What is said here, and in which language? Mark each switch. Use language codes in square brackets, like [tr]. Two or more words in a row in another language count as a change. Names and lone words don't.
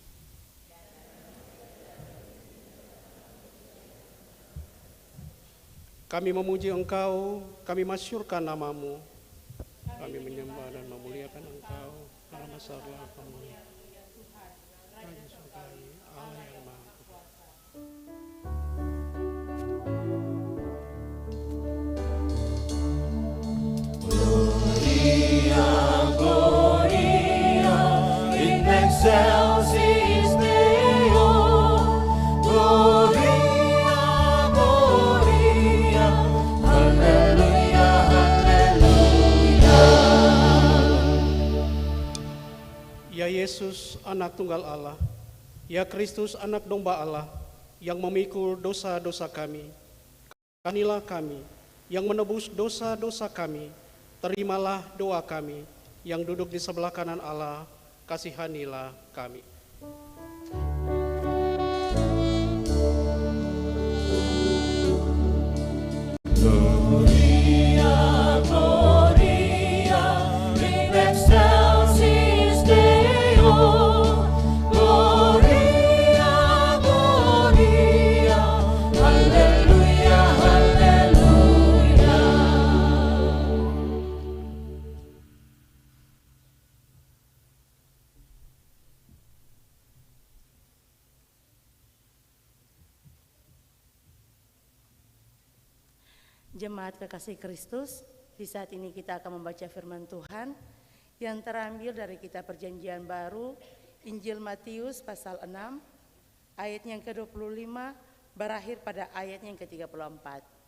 [id] Kami memuji Engkau, kami masyurkan nama-Mu. Kami menyembah dan memuliakan Engkau karena masalah kemuliaan. Raja surgawi, Allah yang maha kuasa. [la] Gloria in excelsis Deo. Gloria, Gloria, [id] Haleluya, Haleluya. Ya Yesus, anak tunggal Allah, ya Kristus, anak domba Allah, yang memikul dosa-dosa kami, kasihanilah kami, yang menebus dosa-dosa kami, terimalah doa kami, yang duduk di sebelah kanan Allah, kasihanilah kami. [la] Gloria, Gloria in excelsis Deo. Gloria, Gloria, [id] Haleluya, Haleluya. Jemaat kekasih Kristus, di saat ini kita akan membaca firman Tuhan yang terambil dari kitab Perjanjian Baru, Injil Matius pasal 6, ayat yang ke-25 berakhir pada ayat yang ke-34.